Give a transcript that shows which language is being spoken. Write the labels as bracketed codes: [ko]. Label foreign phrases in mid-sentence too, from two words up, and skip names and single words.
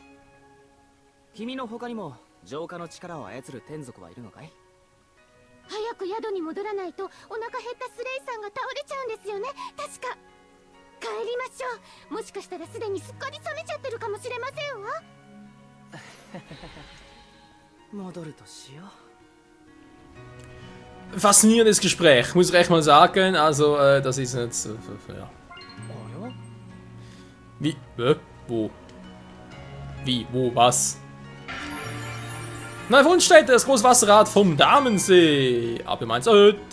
[ja] 君の他にも浄化の力を操る天族はいるのかい？早く宿に戻らないとお腹減ったスレイさんが倒れちゃうんですよね。確か。帰りましょう。もしかしたらすでにすっかり冷めちゃってるかもしれませんわ。戻るとしよう。 [de] Faszinierendes Gespräch, muss ich echt mal sagen. Also, das ist jetzt. Ja. Wie? Wo? Wie? Wo? Was? Na, vor uns steht das Großwasserrad vom Damensee.